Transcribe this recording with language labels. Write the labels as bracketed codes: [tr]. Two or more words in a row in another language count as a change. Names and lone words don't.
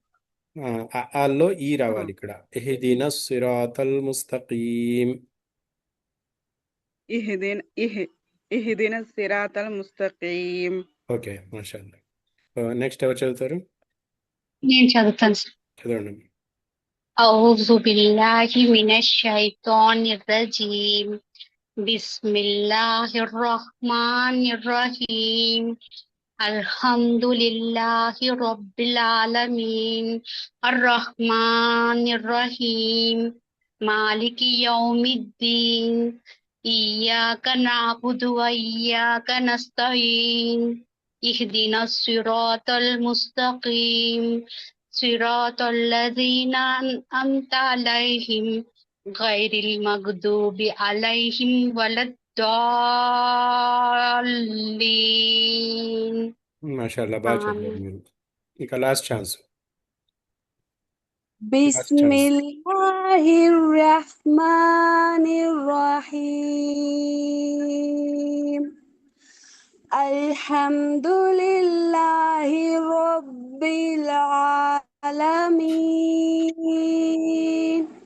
[te] ఆల్లో ఈ రావాలి ఇక్కడ. [ar] اهدنا الصراط المستقيم. اهدنا اه اهدنا الصراط المستقيم. [te] ఓకే, మాషాల్లా. నెక్స్ట్ ఎవరు చదువుతారు? నేను చదువుతాను సార్. చదవండి. [ar] أعوذ بالله من الشيطان الرجيم. بسم الله الرحمن الرحيم. الحمد لله رب العالمين. الرحمن الرحيم. مالك يوم الدين. إياك نعبد وإياك نستعين. اهدنا الصراط المستقيم. صراط الذين أنعمت عليهم غير المغضوب عليهم ولا الضالين. [te] మాషాల్లా బాగా [ar] آمين. [te] చదివారు మీరు. ఇక లాస్ట్ ఛాన్స్. [ar] بسم الله الرحمن الرحيم. الحمد لله رب العالمين.